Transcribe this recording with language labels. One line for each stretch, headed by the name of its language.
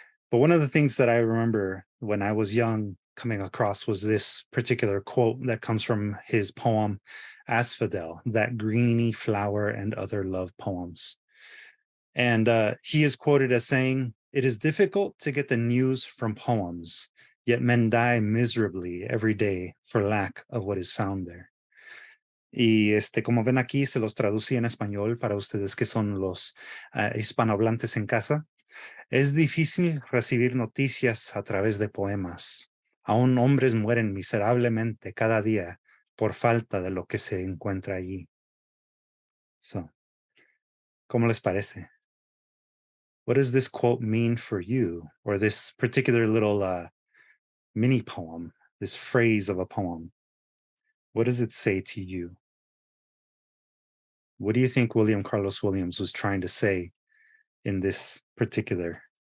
English: But one of the things that I remember when I was young coming across was this particular quote that comes from his poem, Asphodel, that greeny flower and other love poems. And he is quoted as saying, "It is difficult to get the news from poems, yet men die miserably every day for lack of what is found there."
Spanish: Y como ven aquí, se los traducí en español para ustedes que son los hispanohablantes en casa. Es difícil recibir noticias a través de poemas. Aún hombres mueren miserablemente cada día por falta de lo que se encuentra allí. So, ¿cómo les parece?
English: What does this quote mean for you, or this particular little mini poem, this phrase of a poem? What does it say to you? What do you think William Carlos Williams was trying to say in this particular?